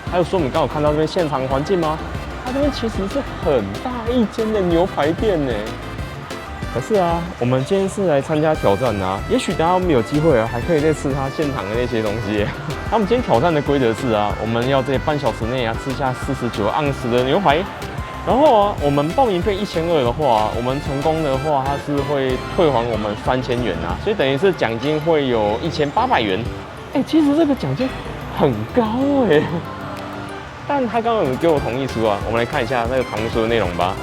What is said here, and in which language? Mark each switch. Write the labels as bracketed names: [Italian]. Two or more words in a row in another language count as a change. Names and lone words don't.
[Chinese] 还有说，我们刚好看到这边现场环境吗？它这边其實是很大一間的牛排店呢。可是啊，我們今天是來參加挑戰啊，也許等下我們有機會啊，還可以再吃它現場的那些東西。那我們今天挑戰的規則是啊，我們要在半小時內啊吃下49盎司的牛排。然後啊，我們報名費1200的話，我們成功的話，它是會退還我們3000元啊，所以等於是獎金會有1800元。其實這個獎金很高但他剛剛有給我同意書啊，我們來看一下那個同意書的內容吧。